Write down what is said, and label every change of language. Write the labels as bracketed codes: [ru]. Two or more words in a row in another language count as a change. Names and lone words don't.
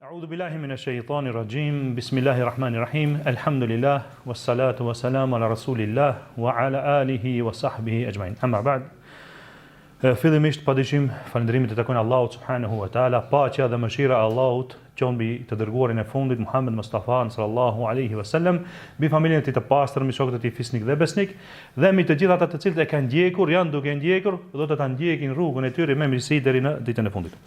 [ar] بالله من الشيطان الرجيم بسم الله الرحمن الرحيم الحمد لله والصلاة والسلام على رسول الله وعلى آله وصحبه أجمعين. أما بعد. [sq] Fillimisht padyshim falënderimet të takojnë Allahut [ar] سبحانه وتعالى, [sq] paqja dhe mëshira e Allahut qoftë mbi të dërguarin e fundit Muhammed Mustafa [ar] صلى الله عليه وسلم, [sq] mbi familjen e tij të pastër, mbi shokët e tij fisnik dhe besnik, dhe mbi të gjithë ata të cilët e kanë ndjekur, janë duke ndjekur, do të ta ndjekin rrugën e tyre me mirësi deri në ditën e fundit.